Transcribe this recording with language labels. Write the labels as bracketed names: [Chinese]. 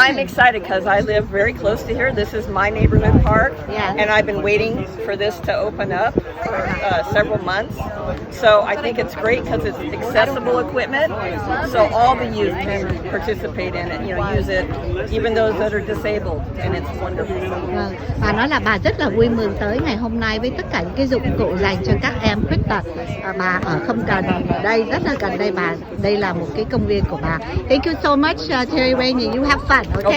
[English] I'm excited because I live very close to here. This is my neighborhood park, and I've been waiting for this to open up for several months. So I think it's great because it's accessible equipment, so all the youth can participate in it, use it, even those that are disabled, and it's wonderful. [Vietnamese] Vâng, bà nói là bà rất là vui mừng tới ngày hôm nay với tất cả những cái dụng cụ dành cho các em khuyết tật. Bà ở không cần đây, rất là gần đây bà. Đây là một cái công viên của bà. [English] Thank you so much, Terry Rain, and you have fun, okay?